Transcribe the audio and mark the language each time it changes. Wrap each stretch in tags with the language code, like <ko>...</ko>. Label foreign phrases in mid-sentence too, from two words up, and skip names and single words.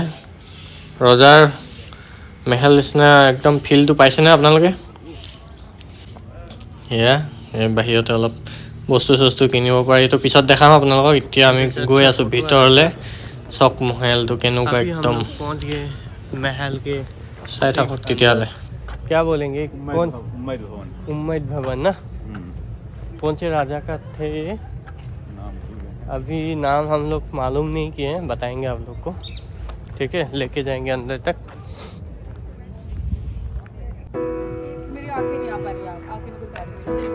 <as>ৰজাৰ মেহেল নিচিনা একদম ফিলটো পাইছেনে আপোনালোকে? এয়া বাহিৰতে অলপ বস্তু চস্তু কিনিব পাৰি, এইটো পিছত দেখাম আপোনালোকক। এতিয়া আমি গৈ আছোঁ ভিতৰলৈ। চক মহেলটো কেনেকুৱা একদম মেহেল কে চাই থাকক তেতিয়াহ'লে।</as> <hi>क्या बोलेंगे कौन? उम्मेद भवन ना, कौन से राजा का थे ये? अभी नाम हम लोग मालूम नहीं किए हैं, बताएंगे आप लोग को, ठीक है? लेके जाएंगे अंदर तक। मेरी आंखें नहीं आ पा रही यार, आंखें नहीं खुल पा रही।</hi>